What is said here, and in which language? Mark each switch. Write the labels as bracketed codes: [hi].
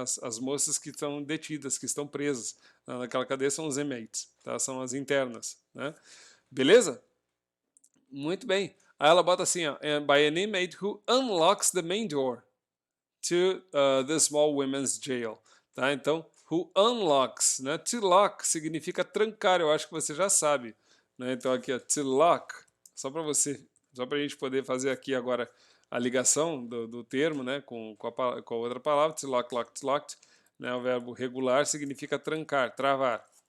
[pt] As moças que estão detidas, que estão presas naquela cadeia são os inmates, tá? São as internas, né? Beleza? Muito bem. Aí ela bota assim, ó, [en] by an inmate who unlocks the main door to the small women's jail. [pt] Tá? Então, [en] who unlocks, [pt] né? To lock significa trancar, eu acho que você já sabe, né? Então aqui, ó, to lock, só para a gente poder fazer aqui agora a ligação do termo, né, com a outra palavra, to lock, locked, locked, né, o verbo regular significa trancar, travar.